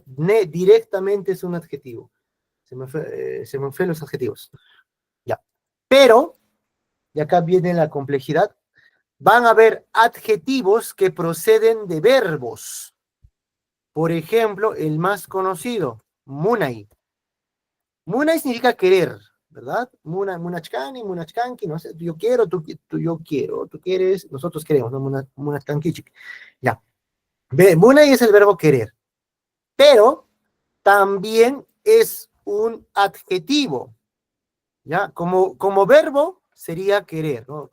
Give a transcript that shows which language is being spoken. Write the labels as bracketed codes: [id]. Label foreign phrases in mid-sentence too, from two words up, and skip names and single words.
[es] Directamente es un adjetivo. Se me fue los adjetivos, ya. Pero, y acá viene la complejidad, van a haber adjetivos que proceden de verbos. Por ejemplo, el más conocido, munay. Munay significa querer, ¿verdad? [qu] Munachkani, munachkanki, [es] no sé, yo quiero, yo quiero, tú quieres, nosotros queremos, ¿no? Munachkankichik. Ya. Munay es el verbo querer, pero también es un adjetivo, ¿ya? Como verbo sería querer, ¿no?